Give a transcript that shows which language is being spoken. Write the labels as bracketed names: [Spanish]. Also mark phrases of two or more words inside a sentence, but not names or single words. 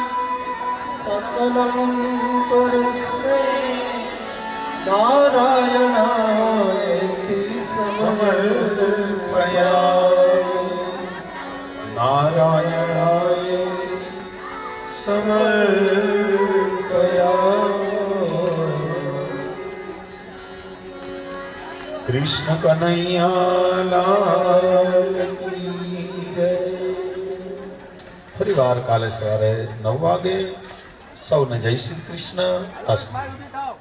[Sanskrit] सकलं परस्मै नारायणायेति समर्पयामि नारायणायेति समर्पयामि। [Hindi] कृष्ण कन्हैया लाल की जय। [Gujarati] ફરીવાર કાલે સવારે 9 વાગે સૌને જય શ્રી કૃષ્ણ. અસ્તુ.